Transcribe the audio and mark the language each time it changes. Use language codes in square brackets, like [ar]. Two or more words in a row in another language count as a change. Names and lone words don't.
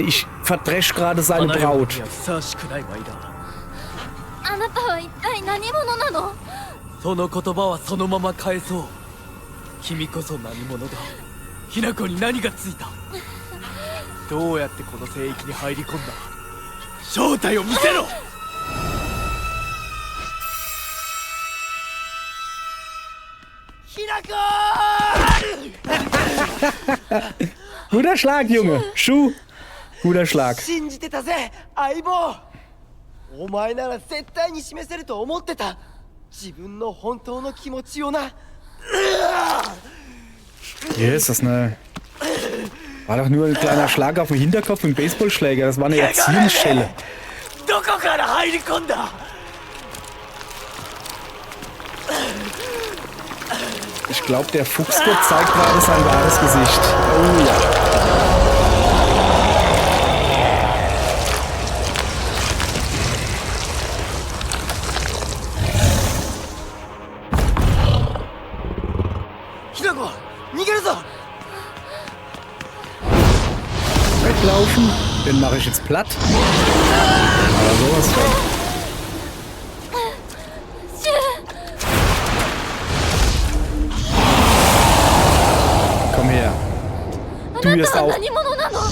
[de] Ich verdresch gerade seine Braut. [ja] あなたは一体何者なの？その言葉はそのまま返そう。君こそ何者だ。雛子に何がついた。どうやってこの聖域に入り込んだ。正体を見せろ。 [de] Guter Schlag, Junge. Schuh. Guter Schlag. [ja] 信じてたぜ、相棒。お前なら絶対に示せると思ってた。自分の本当の気持ちをな。 [de] Hier ist das eine. War doch nur ein kleiner Schlag auf den Hinterkopf mit dem Baseballschläger. Das war eine Erziehungsschelle. [ja] どこから入り込んだ。 [de] Ich glaube, der Fuchsgott zeigt gerade sein wahres Gesicht. Oh ja. [ja] ひなこ、逃げるぞ。 [de] Weglaufen, den mache ich jetzt platt. Aber sowas von. Komm her. Du wirst auch. [ja] 何者なの？